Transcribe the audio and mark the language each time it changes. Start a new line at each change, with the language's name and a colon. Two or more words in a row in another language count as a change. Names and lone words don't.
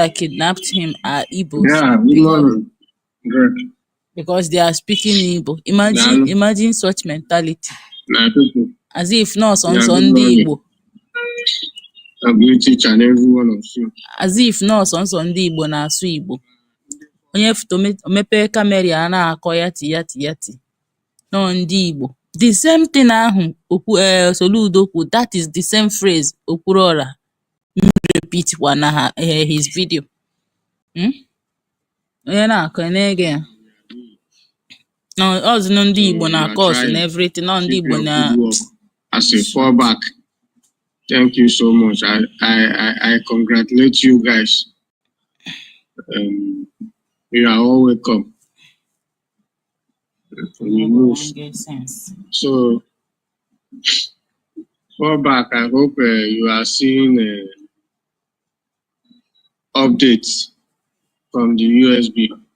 English: that kidnapped him are Igbos Yeah, good morning. Good. because they are speaking Igbo. Nah, Imagine such mentality. nah, people. As if not on Yeah, good Sunday morning. Igbo. I greet each and every one of you. As if not on Sunday Igbo
Igbo: na-asụ Igbo. Onye foto mepee kamera a na-akọ yati yati yati. No ndị Igbo.
English: The same thing ahụ Soludo kwu, that is the same phrase Okwuluora repeat na his video.
Igbo: Onye na-akọ na-ege ya. No, ọzụ na ndị Igbo na-akọ ọsụ na everything.
English: No,
Igbo: ndị Igbo na
English: as a fallback. Thank you so much. I congratulate you guys. You are all welcome. So, fallback, I hope you are seeing updates from the USB.